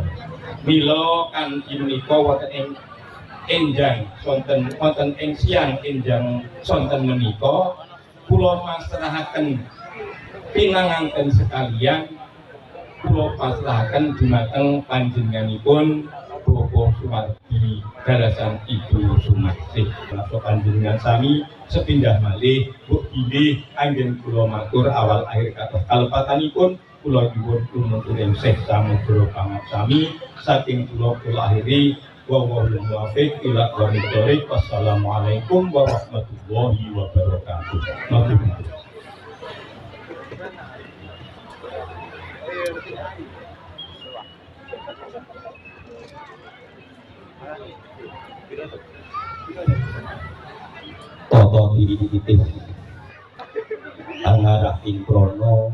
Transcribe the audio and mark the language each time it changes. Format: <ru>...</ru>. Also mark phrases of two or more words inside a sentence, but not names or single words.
<jv>Mila kanthi menika wonten ing enjang wonten ing siang enjang sonten menika kula masrahaken pinanganten sekalian kula pasrahaken dumateng panjenenganipun Bapak Suwardi dalasan Ibu Sumarsih. Menawi panjenengan sami sepindah malih mbok bilih anggen kula matur awal akhir kathah kalepatanipun kula nyuwun tumunten sih samudra pangarsami saking kula akhiri</jv> <ar>و والله الموفق إلى أقوم الطريق. والسلام عليكم ورحمة الله وبركاته.</ar> <jv>Toto diri titip angarahin krono</jv>